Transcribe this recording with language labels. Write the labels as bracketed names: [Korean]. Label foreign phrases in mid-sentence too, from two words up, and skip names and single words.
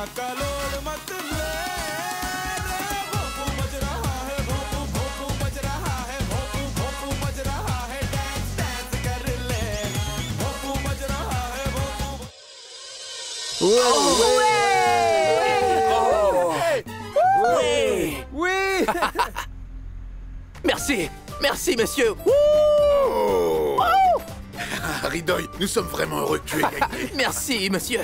[Hindi] का लोड मत ले भोंपू बज रहा है भोंपू भोंपू बज रहा है भोंपू भोंपू बज रहा है डांस डांस कर ले भोंपू बज रहा है भोंपू [French] Oui! Merci! Merci, monsieur! Ridoy, nous sommes vraiment heureux que tu aies gagné. Merci, monsieur!